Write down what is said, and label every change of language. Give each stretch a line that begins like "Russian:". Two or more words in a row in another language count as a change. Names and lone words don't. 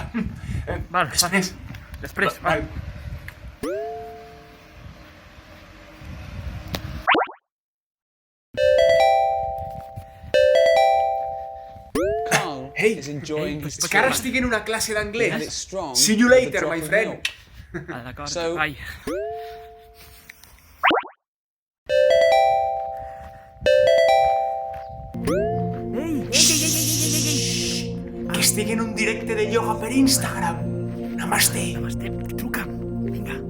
Catalan: Val, Després. Després, Val. Hey, que ara estic en una classe d'anglès.
English: See you later, my friend.
Catalan: Ah, d'acord, So- vai. Que estic en un directe de ioga per Instagram. Namaste. Namaste, truca'm. Vinga.